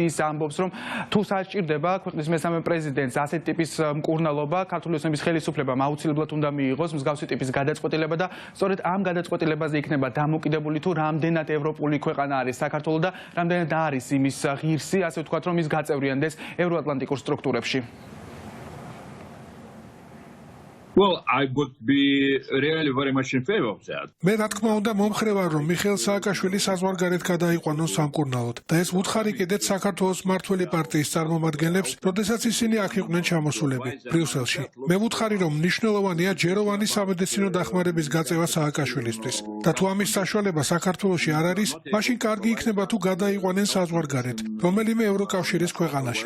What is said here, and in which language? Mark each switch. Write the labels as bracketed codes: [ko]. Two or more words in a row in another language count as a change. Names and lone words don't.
[ka] ის ამბობს, რომ თუ საჭირდება ქვეყნის მესამე პრეზიდენტს ასეთ ტიპის მკურნალობა, ქართული ოცნების ხელისუფლებამ აუცილებლად უნდა მიიღოს მსგავსი ტიპის გადაწყვეტილება და სწორედ ამ გადაწყვეტილებაზე იქნება დამოკიდებული თუ რამდენად ევროპული ქვეყანა არის საქართველო და რამდენად არის იმის ღირსი, ასე ვთქვათ, რომ ის გაწევრიანდეს ევროატლანტიკურ სტრუქტურებში. [en] Well, I would be really very much in favor of that. [ka] მე რა თქმა უნდა მომხრე ვარ, რომ მიხეილ სააკაშვილი საზღვარგარეთ გადაიყვანოს სამკურნალოდ და ეს უთხარი კიდეც საქართველოს მმართველი პარტიის წარმომადგენლებს, როდესაც ისინი აქ იყვნენ ჩამოსულები ბრიუსელში. მე ვუთხარი, რომ მნიშვნელოვანია ჯეროვანი სამედიცინო დახმარების გაწევა სააკაშვილისთვის და თუ ამის საშუალება საქართველოში არ არის, მაშინ კარგი იქნება თუ გადაიყვანენ საზღვარგარეთ რომელიმე ევროკავშირის ქვეყანაში.